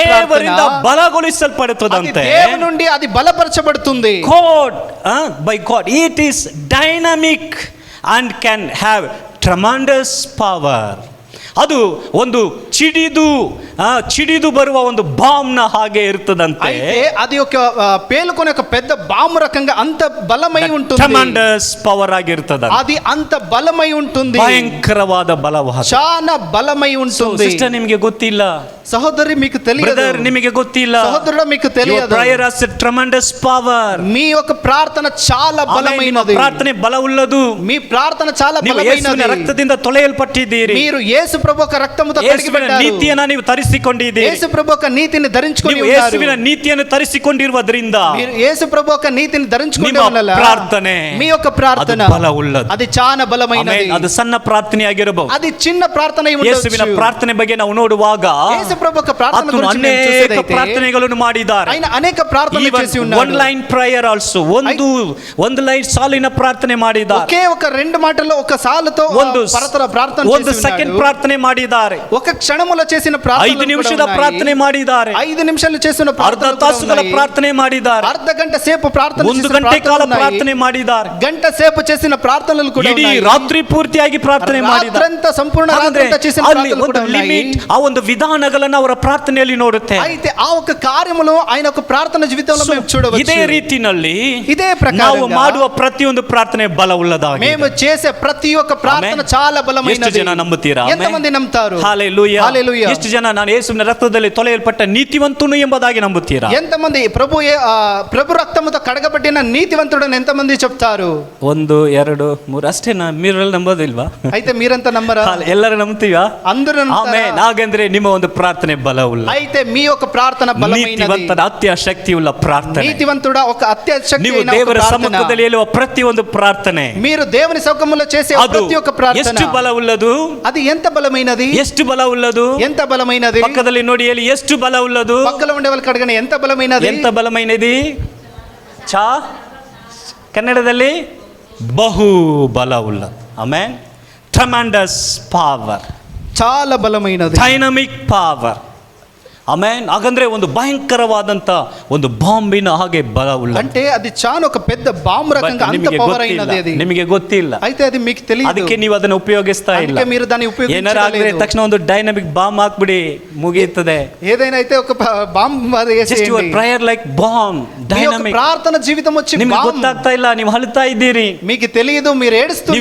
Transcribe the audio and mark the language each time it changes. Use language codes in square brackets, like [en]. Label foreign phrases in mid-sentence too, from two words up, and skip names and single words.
[kn] ದೇವರಿಂದ ಬಲಗೊಳಿಸಲ್ಪಡುತ್ತದಂತೆ. [te] దేవుని నుండి అది బలపరచబడుతుంది. [en] God by God it is dynamic and can have tremendous power. [kn] ಅದು ಒಂದು ಚಿಡಿದು ಬರುವ ಒಂದು ಬಾಂಬ್ನ ಹಾಗೆ ಇರ್ತದಂತೆ. [te] అయితే అది ఒక పేలుకొనే ఒక పెద్ద బాంబు రకంగా అంత బలమై ఉంటుంది. [en] tremendous power ಆಗಿರ್ತದೆ. [te] అది అంత బలమై ఉంటుంది. [kn] ಭಯಂಕರವಾದ ಬಲವಾದ [te] చాలా బలమై ఉంటుంది. [kn] ಸಿಸ್ಟರ್ ನಿಮಗೆ ಗೊತ್ತಿಲ್ಲ, [te] సహోదరి మీకు తెలియదు, [kn] బ్రదర్ నిಮಗೆ ಗೊತ್ತಿಲ್ಲ, [te] సహోదరుడా మీకు తెలియదు. [en] prayer has a tremendous power. [te] మీ యొక్క ప్రార్థన చాలా బలమైనది. [kn] ಪ್ರಾರ್ಥನೆ బలವುಳ್ಳದು. [te] మీ ప్రార్థన చాలా [kn] ನೀವು [te] బలమైనది. [kn] ಯೇಸುವಿನ ರಕ್ತದಿಂದ ತೊಳೆಯಲ್ಪಟ್ಟಿದ್ದೀರಿ. [te] మీరు యేసు ప్రభు యొక్క రక్తముతో కడిగిబడ్డారు. [kn] ನೀತಿಯನ್ನು ನೀವು ಧರಿಸಿಕೊಂಡಿದ್ದೀರಿ. [te] యేసు ప్రభు యొక్క నీతిని ధరించుకొని [kn] ನೀವು [te] ఉన్నారు. [kn] ಯೇಸುವಿನ ನೀತಿಯನ್ನು ಧರಿಸಿಕೊಂಡಿರುವುದರಿಂದ [te] మీరు యేసు ప్రభు యొక్క నీతిని ధరించుకోవడం వల్ల [kn] ಪ್ರಾರ್ಥನೆ, [te] మీ యొక్క ప్రార్థన [kn] బలವುಳ್ಳದು. [te] అది చాలా బలమైనది. [kn] ಅದು ಸಣ್ಣ ಪ್ರಾರ್ಥನೆಯಾಗಿರಬಹುದು. [te] అది చిన్న ప్రార్థన అయి ఉండొచ్చు. [kn] ಯೇಸುವಿನ ಪ್ರಾರ್ಥನೆ ಬಗ್ಗೆ ನಾವು ನೋಡುವಾಗ [te] యేసు ప్రభు యొక్క ప్రార్థన గురించి మనం [kn] ಅನೇಕ [te] చూసేదైతే [kn] ಪ್ರಾರ್ಥನೆಗಳನ್ನು ಮಾಡಿದ್ದಾರೆ. [te] ఆయన అనేక ప్రార్థనలు చేసి ఉన్నారు. [en] one line prayer also [kn] ಒಂದು ಲೈನ್ ಸಾಲಿನ ಪ್ರಾರ್ಥನೆ ಮಾಡಿದ್ದಾರೆ. [te] ఒకే ఒక రెండు మాటల్లో ఒక సాలుతో [kn] ಒಂದು [te] ప్రార్థన [kn] ಒಂದು ಸೆಕೆಂಡ್ ಪ್ರಾರ್ಥನೆ ಮಾಡಿದ್ದಾರೆ. [te] ఒక క్షణములో చేసిన ప్రార్థన [kn] 5 నిమిషాల ప్రార్థನೆ ಮಾಡಿದ್ದಾರೆ. [te] 5 నిమిషాలు చేసిన [kn] ಅರ್ಧ ತಾಸುಗಳ ಪ್ರಾರ್ಥನೆ ಮಾಡಿದ್ದಾರೆ. [te] అర్ధ గంట సేపు ప్రార్థన చేసిన [kn] 1 ಗಂಟೆ ಕಾಲ ಪ್ರಾರ್ಥನೆ ಮಾಡಿದ್ದಾರೆ. [te] గంట సేపు చేసిన ప్రార్థనలు కూడా [kn] ಇಡೀ [te] ఉన్నాయి. [kn] ರಾತ್ರಿ ಪೂರ್ತಿಯಾಗಿ ಪ್ರಾರ್ಥನೆ ಮಾಡಿದ್ದಾರೆ. [te] రాత్రంత సంపూర్ణ రాత్రంత చేసిన ప్రార్థనలు కూడా ఉన్నాయి. [kn] ಲಿಮಿಟ್ ಆ ಒಂದು ವಿಧಾನಗಳನ್ನು ಅವರ ಪ್ರಾರ್ಥನೆಯಲ್ಲಿ ನೋಡುತ್ತೆ. [te] అయితే ఆ ఒక కార్యములో ఆయన ఒక ప్రార్థన జీవితంలో మేము చూడవచ్చు. [kn] ಇದೇ ರೀತಿಯಲ್ಲಿ [te] ఇదే ప్రకారంగా [kn] ನಾವು ಮಾಡುವ ಪ್ರತಿಯೊಂದು ಪ್ರಾರ್ಥನೆ ಬಲವುಳ್ಳದಾಗಿದೆ. [te] మేము చేసే ప్రతి ఒక్క ప్రార్థన చాలా బలమైనది. [kn] ಎಷ್ಟು ಜನ ನಂಬುತ್ತೀರಾ? [te] ఎంతమంది నమ్ముతారు? హల్లెలూయా. హల్లెలూయా. [kn] ಎಷ್ಟು ಜನ ನಾನು ಯೇಸುವಿನ ರಕ್ತದಲ್ಲಿ ತೊಳೆಯಲ್ಪಟ್ಟ ನೀತಿವಂತನು ಎಂಬುದಾಗಿ ನಂಬುತ್ತೀರಾ? [te] ఎంతమంది ప్రభు రక్తముతో కడగబడిన నీతివంతుడని ఎంతమంది చెప్తారు? [kn] 1 2 3 ಅಷ್ಟೇನಾ? మీరెಲ್ಲ ನಂಬೋದಿಲ್ವಾ? [te] అయితే మీరంతా నమ్మరా? [kn] ಎಲ್ಲರೂ ನಂಬ್ತೀವಾ? [te] అందరూ [kn] ಆಮೆನ್. ಹಾಗಂದ್ರೆ ನಿಮ್ಮ ಒಂದು ಪ್ರಾರ್ಥನೆ ಬಲವುಳ್ಳ. [te] అయితే మీ యొక్క ప్రార్థన బలమైనది. [kn] ನೀತಿವಂತನ ಅತ್ಯಶಕ್ತಿಯುಳ್ಳ ಪ್ರಾರ್ಥನೆ. [te] నీతివంతుడా ఒక అత్యశక్తి [kn] ನೀವು ದೇವರ ಸಮ್ಮುಖದಲ್ಲಿ ಹೇಳುವ ಪ್ರತಿಯೊಂದು ಪ್ರಾರ್ಥನೆ, [te] మీరు దేవుని సముఖంలో చేసే ప్రతి ఒక్క ప్రార్థన [kn] ಎಷ್ಟು ಬಲವುಳ್ಳದು? [te] అది ఎంత బలమైనది? [kn] ಎಷ್ಟು ಬಲವುಳ್ಳದು? [te] ఎంత బలమైనది? [kn] ಪಕ್ಕದಲ್ಲಿ ನೋಡಿ ಹೇಳಿ, ಎಷ್ಟು ಬಲವುಳ್ಳದು? [te] పక్కలో ఉండే వాళ్ళకి అడగండి ఎంత బలమైనది? ఎంత బలమైనది? [kn] ಕನ್ನಡದಲ್ಲಿ ಬಹು ಬಲವುಳ್ಳದು. ಆಮೆನ್. [en] tremendous power, [te] చాలా బలమైనది. [en] dynamic power. ಆಮೆನ್. [kn] ಹಾಗಂದ್ರೆ ಒಂದು ಭಯಂಕರವಾದಂತ ಒಂದು ಬಾಂಬಿನ ಹಾಗೆ ಬಲವುಳ್ಳ. [te] అంటే అది చాలా ఒక పెద్ద బాంబు రకంగా అంత పవర్ అయినది. అది [kn] ನಿಮಗೆ ಗೊತ್ತಿಲ್ಲ. [te] అయితే అది మీకు తెలియదు. [kn] ಅದಕ್ಕೆ ನೀವು ಅದನ್ನು ಉಪಯೋಗಿಸ್ತಾ ಇಲ್ಲ. [te] ಅದಕ್ಕೆ మీరు దాన్ని [kn] ಏನಾರಾದ್ರೆ ತಕ್ಷಣ ಒಂದು ಡೈನಮಿಕ್ ಬಾಂಬ್ ಹಾಕ್ಬಿಡಿ, ಮುಗಿಯುತ್ತದೆ. [te] ఏదైనా అయితే ఒక బాంబ్ అది [en] just your prayer like bomb, dynamic. [te] ప్రార్థన జీవితం వచ్చి [kn] ನಿಮಗೆ ಗೊತ್ತಾಗ್ತಾ ಇಲ್ಲ, ನೀವು ಅಳುತ್ತಾ ಇದ್ದೀರಿ, [te] మీకు తెలియదు, మీరు ఏడుస్తున్నారు,